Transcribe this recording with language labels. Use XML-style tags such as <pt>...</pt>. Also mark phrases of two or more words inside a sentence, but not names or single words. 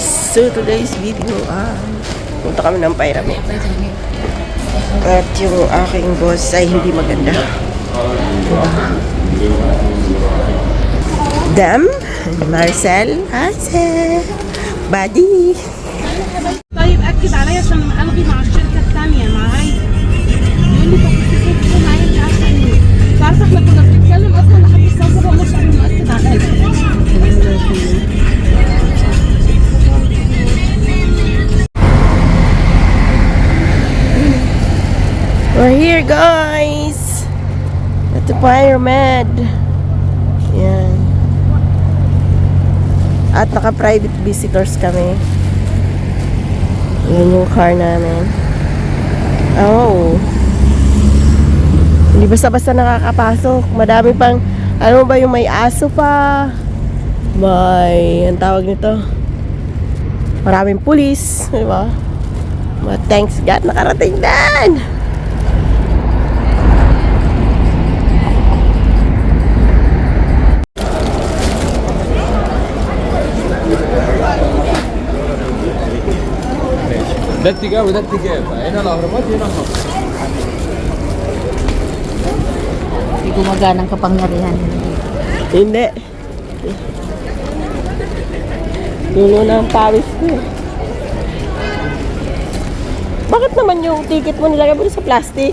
<en>So today's video</en> <tl>punta kami ng pyramid. At yung aking boss ay hindi maganda. Dam, Marcel, Hazel, Buddy.</tl> <ar>طيب اكد عليا عشان الغي مع الشركه الثانيه معايا. يقول لي طب بتتفق معايا مش عارفه ايه. مش عارفه احنا كنا بنتكلم اصلا لحد الساعه 7 ونص قبل ما اكد عليا.</ar> <en>We're here, guys, at the pyramid.</en> <tl>Yan. At naka-private visitors kami. Yan yung car namin. Oh. Hindi basta-basta nakakapasok. Madami pang, ano ba yung may aso pa? May, ang tawag nito? Maraming pulis. Diba?</tl> <en>But thanks God,</en> <tl>nakarating din.</tl> <ar>ده اتجاه وده اتجاه هنا الاهرامات هنا خط.</ar> <tl>Hindi gumagana ang kapangyarihan. Hindi. Tulo na ang pawis ko. Bakit naman yung ticket mo nilagay mo sa plastic?</tl>